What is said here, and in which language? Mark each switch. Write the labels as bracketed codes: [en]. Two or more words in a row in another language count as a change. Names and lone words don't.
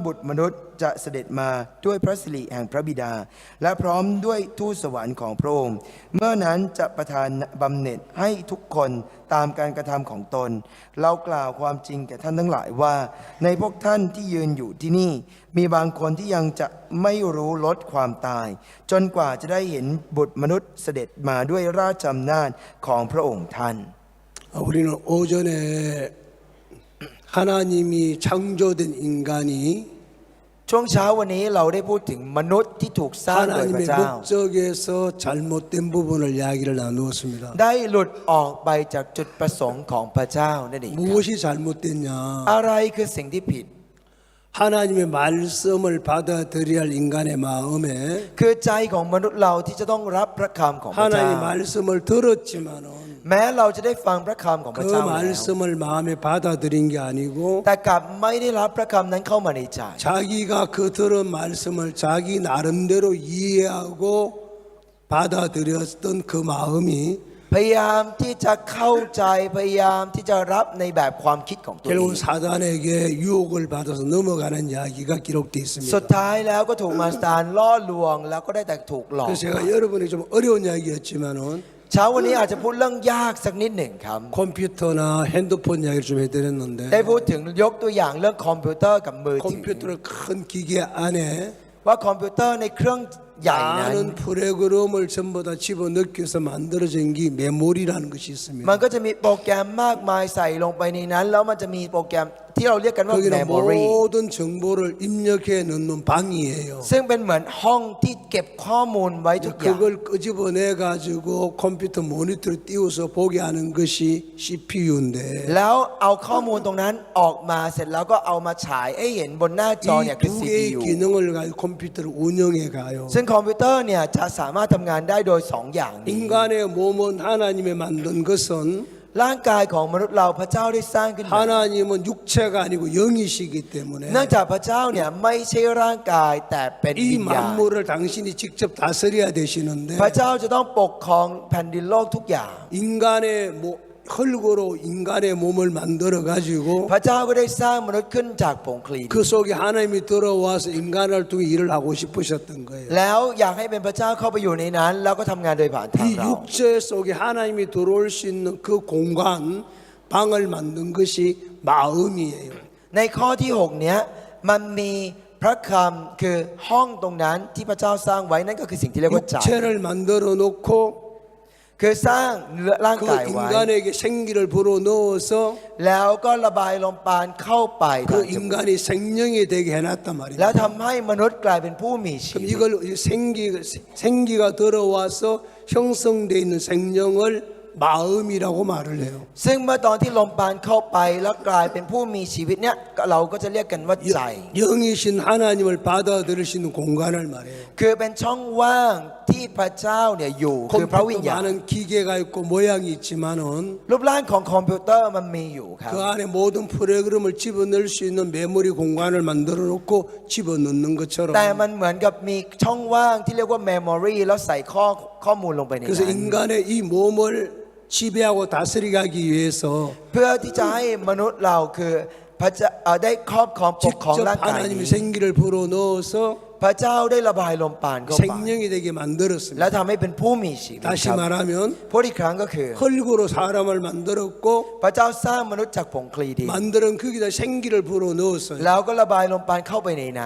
[th] บุตรมนุษย์จะเสด็จมาด้วยพระสิริแห่งพระบิดา และพร้อมด้วยทูตสวรรค์ของพระองค์เมื่อนั้นจะประทานบำเหน็จให้ทุกคนตามการกระทำของตน เรากล่าวความจริงแก่ท่านทั้งหลายว่า ในพวกท่านที่ยืนอยู่ที่นี่ มีบางคนที่ยังจะไม่รู้ลดความตาย จนกว่าจะได้เห็นบุตรมนุษย์เสด็จมาด้วยราชอำนาจของพระองค์ท่าน [ko] 우리는 오전에 하나님이 창조된 인간이 [th] ช่วงเช้าวันนี้เราได้พูดถึงมนุษย์ที่ถูกสร้างโดยพระ [ko] 하나님의 [th] เจ้า [ko] 목적에서 잘못된 부분을 이야기를 나누었습니다. [th] ได้หลุดออกไปจากจุดประสงค์ของพระเจ้านั่นเองครับ [ko] 무엇이 잘못됐냐? [th] อะไรคือสิ่งที่ผิด [ko] 하나님의 말씀을 받아들여야 할 인간의 마음에 [th] คือใจของมนุษย์เราที่จะต้องรับพระคำของพระเจ้า [ko] 하나님의 말씀을 들었지만은 [th] แม้เราจะได้ฟังพระคำของพระ [ko] 그 [th] เจ้าแล้ว [ko] 말씀을 마음에 받아들인 게 아니고 [th] แต่กลับไม่ได้รับพระคำนั้นเข้ามาในใจ [ko] 자기가 그 들은 말씀을 자기 나름대로 이해하고 받아들였던 그 마음이 [th] พยายามที่จะเข้าใจพยายามที่จะรับในแบบความคิดของตัวเอง [ko] 결국 사단에게 유혹을 받아서 넘어가는 이야기가 기록되어 [th] สุด [ko] 있습니다. [th] ท้ายแล้วก็ถูกมารซานล่อลวงแล้วก็ได้แต่ถูกหลอก [ko] 그래서 제가 여러분이 좀 어려운 이야기였지만은 [th] เช้าวันนี้อาจจะพูดเรื่องยากสักนิดหนึ่งครับ [ko] 컴퓨터나 핸드폰 이야기를 좀 [th] ได้ [ko] 해드렸는데 [th] พูดถึงยกตัวอย่างเรื่องคอมพิวเตอร์กับมือถือ [ko] 컴퓨터를 큰 기계 안에 [th] ว่าคอมพิวเตอร์ในเครื่องใหญ่นั้น [ko] 많은 프로그램을 전부 다 집어넣겨서 만들어진 게 메모리라는 것이 [th] มัน [ko] 있습니다. [th] ก็จะมีโปรแกรมมากมายใส่ลงไปในนั้น แล้วมันจะมีโปรแกรมที่เราเรียกกันว่า [ko] 거기는 memory 모든 정보를 입력해 넣는 방이에요. [th] ซึ่งเป็นเหมือนห้องที่เก็บข้อมูลไว้ทุกอย่าง [ko] 그걸 끄집어내 가지고 컴퓨터 모니터를 띄워서 보게 하는 것이 CPU인데 [th] แล้วเอาข้อมูลตรงนั้นออกมาเสร็จแล้วก็เอามาฉายให้เห็นบนหน้าจอเนี่ย [ko] 이 [th] คือ [ko] 두 개의 CPU 기능을 가지고 컴퓨터를 운영해 가요. [th] ซึ่งคอมพิวเตอร์เนี่ยจะสามารถทำงานได้โดยสองอย่างนี้ [ko] 인간의 몸은 하나님이 만든 것은 [th] ร่างกายของมนุษย์เราพระเจ้าได้สร้างขึ้นมา [ko] 하나님은 육체가 아니고 영이시기 때문에 [th] เนื่องจากพระเจ้าเนี่ยไม่ใช่ร่างกายแต่เป็น [ko] 이 [th] วิญญาณ [ko] 만물을 당신이 직접 다스려야 되시는데 [th] พระเจ้าจะต้องปกครองแผ่นดินโลกทุกอย่าง [ko] 인간의 흙으로 인간의 몸을 만들어 가지고 [th] พระเจ้าก็ได้สร้างมนุษย์ขึ้นจากผงคลีน [ko] 그 속에 하나님이 들어와서 인간을 통해 일을 하고 싶으셨던 거예요. [th] แล้วอยากให้เป็นพระเจ้าเข้าไปอยู่ในนั้น แล้วก็ทำงานโดยผ่านทาง [ko] 이 [th] เรา [ko] 육체 속에 하나님이 들어올 수 있는 그 공간 방을 만든 것이 마음이에요. [th] ในข้อที่ 6 เนี้ยมันมีพระคำคือห้องตรงนั้นที่พระเจ้าสร้างไว้นั่นก็คือสิ่งที่เรียกว่าใจ [ko] 육체를 만들어 놓고 [th] คือสร้างร่างกาย [ko] 그 [th] ไว้ [ko] 인간에게 생기를 불어 넣어서 [th] แล้วก็ระบายลมปราณเข้าไปทาง [ko] 그 [th] จมูก [ko] 인간이 생명이 되게 해놨단 [th] แล้ว [ko] 말입니다. [th] ทำให้มนุษย์กลายเป็นผู้มีชี [ko] 그럼 [th] วิต [ko] 이걸 생기가 들어와서 형성되어 있는 생명을 마음이라고 말을 해요. [th] ซึ่งเมื่อตอนที่ลมปราณเข้าไปแล้วกลายเป็นผู้มีชีวิตเนี่ยเราก็จะเรียกกันว่าใจ [ko] 영이신 하나님을 받아들일 수 있는 공간을 말해요. [th] คือเป็นช่องว่างที่พระเจ้าเนี่ยอยู่คือพระวิญ [ko] 컴퓨터 [th] ญาณ [ko] 많은 기계가 있고 모양이 있지만은 [th] รูปร่างของคอมพิวเตอร์มันมีอยู่ครับ [ko] 그 안에 모든 프로그램을 집어넣을 수 있는 메모리 공간을 만들어 놓고 집어넣는 것처럼 [th] แต่มันเหมือนกับมีช่องว่างที่เรียกว่า memory แล้วใส่ข้อมูลลงไปใน [ko] 그래서 [th] นั้น [ko] 인간의 이 몸을 지배하고 다스리게 하기 위해서 [th] เพื่อที่จะให้มนุษย์เราคือพระเจ้าได้ครอบครองปกครอง [ko] 직접 [th] ร่างกายนี้ [ko] 하나님이 생기를 불어 넣어서 [th] พระเจ้าได้ระบายลมปราณเข้าไป [ko] 생명이 되게 [th] และ [ko] 만들었습니다. [th] ทำให้เป็นผู้มีชีวิต [ko] 다시 [th] ครับ [ko] 말하면 [th] พูดอีกครั้งก็คือ [ko] 흙으로 사람을 만들었고 [th] พระเจ้าสร้างมนุษย์จากผงคลีดิน 만드는 거기다 생기를 불어 넣었어요. แล้วก็ระบายลมปราณเข้าไปในนั้น